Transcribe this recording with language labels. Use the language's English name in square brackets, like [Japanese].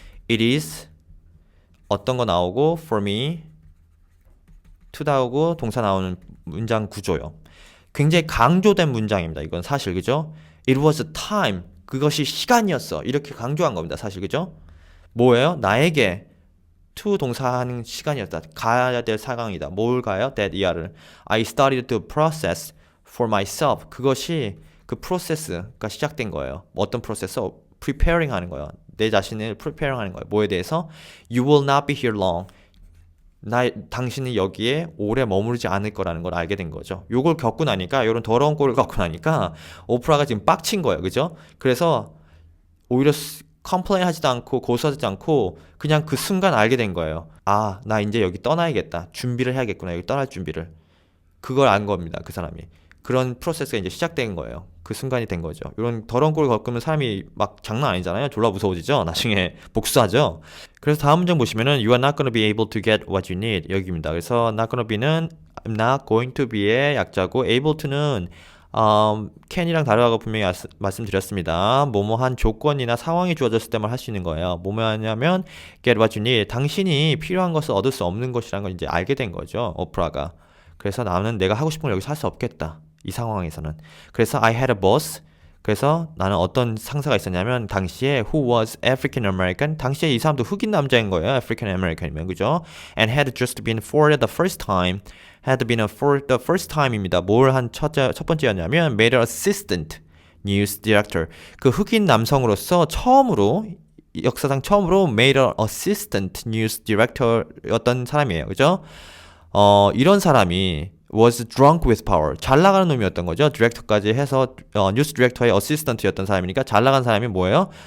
[English] It is [Korean] 어떤 거 나오고 [English] for me to [Korean] 나오고 동사 나오는 문장 구조요. 굉장히 강조된 문장입니다. 이건 사실 그죠? [English] It was time. [Korean] 그것이 시간이었어. 이렇게 강조한 겁니다. 사실 그죠? 뭐예요? 나에게 to 동사하는 시간이었다. 가야 될 상황이다. 뭘 가요? that 이하를. [English] I started the process for myself. [Korean] 그것이 그 프로세스가 시작된 거예요. 어떤 프로세스? preparing 하는 거예요. 내 자신을 preparing 하는 거예요. 뭐에 대해서? [English] You will not be here long. [Korean] 당신이 여기에 오래 머무르지 않을 거라는 걸 알게 된 거죠. 요걸 겪고 나니까, 요런 더러운 꼴을 겪고 나니까 오프라가 지금 빡친 거예요. 그죠? 그래서 오히려 컴플레인 하지도 않고 고소하지 않고 그냥 그 순간 알게 된 거예요. 아, 나 이제 여기 떠나야겠다. 준비를 해야겠구나. 여기 떠날 준비를. 그걸 안 겁니다. 그 사람이. 그런 프로세스가 이제 시작된 거예요. 그 순간이 된 거죠. 이런 더러운 꼴을 겪으면 사람이 막 장난 아니잖아요. 졸라 무서워지죠. 나중에 복수하죠. 그래서 다음 문장 보시면은 [English] You are not going to be able to get what you need. [Korean] 여기입니다. 그래서 not going to be는 [English] I'm not going to be [Korean] 의 약자고 able to는 can이랑 다르다고 분명히 말씀드렸습니다. 뭐뭐한 조건이나 상황이 주어졌을 때만 할 수 있는 거예요. 뭐뭐 하냐면 [English] get what you need. [Korean] 당신이 필요한 것을 얻을 수 없는 것이라는 걸 이제 알게 된 거죠. 오프라가. 그래서 나는 내가 하고 싶은 걸 여기서 할 수 없겠다. 이 상황에서는. 그래서 [English] I had a boss. [Korean] 그래서 나는 어떤 상사가 있었냐면 당시에 [English] who was African American [Korean] 당시에 이 사람도 흑인 남자인 거예요. African American이면 그죠? [English] And had just been for the first time had been for the first time입니다. [Korean] 뭘 한 첫 번째였냐면 [English] made an assistant news director [Korean] 그 흑인 남성으로서 처음으로 역사상 처음으로 made an assistant news director였던 사람이에요. 그죠? 이런 사람이 [English] was drunk with power. [Korean] 잘 나가는 놈이었던 거죠. 디렉터까지 해서 뉴스 디렉터의 어시스턴트였던 사람이니까 잘 나간 사람이 뭐예요?